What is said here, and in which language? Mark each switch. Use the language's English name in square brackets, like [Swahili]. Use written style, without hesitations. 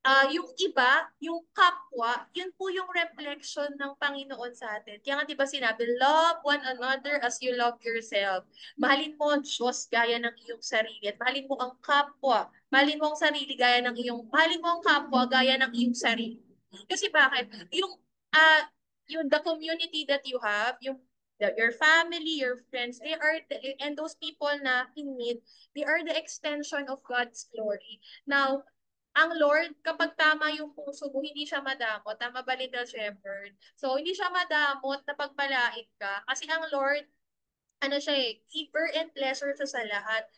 [Filipino] Yung iba, yung kapwa, yun po yung reflection ng Panginoon sa atin. Kaya nga 'di ba sinabi, [English] love one another as you love yourself. [Filipino] Mahalin mo ang Diyos gaya ng iyong sarili at mahalin mo ang kapwa. Mahalin mo ang sarili gaya ng iyong, mahalin mo ang kapwa gaya ng iyong sarili. Kasi bakit? [English] Yung the community that you have, your family, your friends, and those people na in need, they are the extension of God's glory. [Filipino] Now, ang Lord, kapag tama yung puso mo, hindi siya madamot. Tama ba, Little Shepherd? So, hindi siya madamot na pagpalain ka. Kasi ang Lord, ano siya eh, [English] giver and pleasure [Filipino] siya sa lahat.